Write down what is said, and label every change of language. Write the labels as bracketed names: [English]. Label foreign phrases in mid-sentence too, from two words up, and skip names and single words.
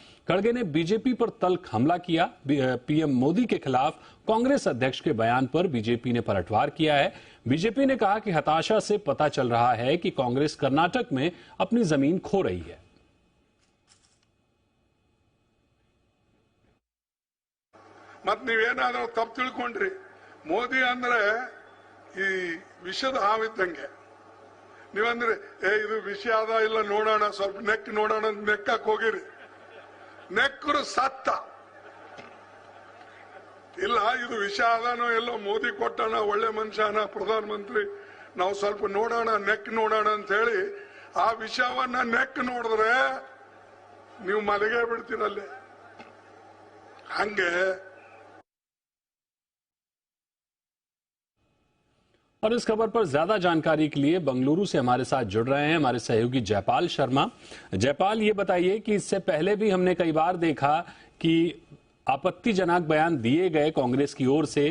[Hindi] खड़गे ने बीजेपी पर तल्ख हमला किया। पीएम मोदी के खिलाफ कांग्रेस अध्यक्ष के बयान पर बीजेपी ने पलटवार किया है। बीजेपी ने कहा कि हताशा से पता चल रहा है कि कांग्रेस कर्नाटक में अपनी जमीन खो रही है। [Kannada] मत ನೀವೇನಾದರೂ ತಪ್ಪು ತಿಳ್ಕೊಂಡ್ರಿ ಮೋದಿ ಅಂದ್ರೆ ಈ ವಿಷದ ಹಾವಿದ್ದಂಗೆ ನೀವಂದ್ರೆ ಇದು ವಿಷ ಆದ ಇಲ್ಲ ನೋಡೋಣ ಸ್ವಲ್ಪ ನೆಕ್ ನೋಡೋಣ ನೆಕ್ಕಕ್ಕೆ ಹೋಗಿರಿ ನೆಕ್ಕರು ಸತ್ತ ಇಲ್ಲ ಇದು ವಿಷ ಆದನೋ ಎಲ್ಲೋ ಮೋದಿ ಕೊಟ್ಟಣ ಒಳ್ಳೆ ಮನುಷ್ಯನ ಪ್ರಧಾನಮಂತ್ರಿ ನಾವು ಸ್ವಲ್ಪ ನೋಡೋಣ ನೆಕ್ ನೋಡೋಣ ಅಂತ ಹೇಳಿ ಆ ವಿಷವನ್ನ ನೆಕ್ ನೋಡಿದ್ರೆ ನೀವು ಮಲಗೇ ಬಿಡ್ತೀರಲ್ಲೇ ಹಂಗೆ। [Hindi] और इस खबर पर ज्यादा जानकारी के लिए बंगलुरु से हमारे साथ जुड़ रहे हैं हमारे सहयोगी जयपाल शर्मा। जयपाल, ये बताइए कि इससे पहले भी हमने कई बार देखा कि आपत्तिजनक बयान दिए गए कांग्रेस की ओर से।